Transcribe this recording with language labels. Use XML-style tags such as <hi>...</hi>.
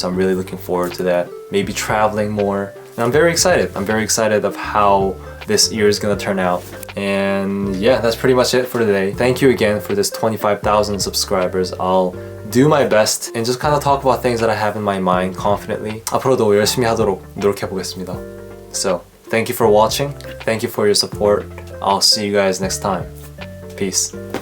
<en>So I'm really looking forward to that. Maybe traveling more. And I'm very excited. I'm very excited of how this year is gonna turn out. And yeah, that's pretty much it for today. Thank you again for this 25,000 subscribers. I'll do my best and just kind of talk about things that I have in my mind confidently.</en> <ko>앞으로도 열심히 하도록 노력해보겠습니다.</ko> <en>So, thank you for watching. Thank you for your support. I'll see you guys next time. Peace.</en>